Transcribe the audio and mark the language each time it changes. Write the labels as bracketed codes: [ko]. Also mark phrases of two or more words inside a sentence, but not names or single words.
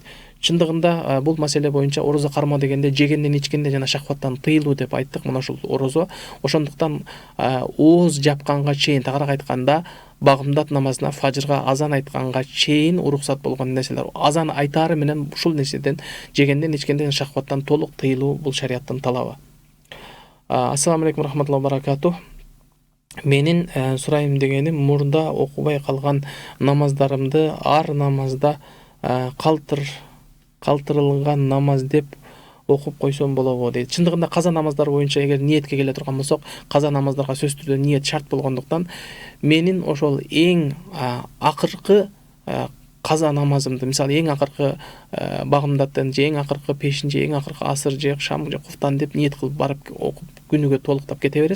[ky] Чындыгында бул маселе боюнча орозо кармоо дегенде жегенден ичкенде жана шахваттан тыйылуу деп айттык. Мына ушул орозо. Ошондуктан ооз жапканга чейин, тагыраак айтканда, багымдат намазына, фажырга азан айтканга чейин уруксат болгон нерселер. Азан айтары менен ушул нерседен, жегенден ичкенден шахваттан толук тыйылуу бул шарияттын талабы. [ar] السلام عليكم رحمة الله وبركاته. [ky] Менин сурайым дегеним, мурда окубай калган намаздарымды ар намазда калтырылган намаз деп окуп койсом болобу дейт. Чындыгында каза намаздар боюнча эгер ниетке келе турган болсок, каза намаздарга сөзсүз түрдө ниет шарт болгондуктан, менин ошол эң акыркы каза намазымды, мисалы эң акыркы багымдаттан же эң акыркы пешин же эң акыркы асыр же шам же куфтан деп ниет кылып барып окуп күнүгө толуктап кете бересиз.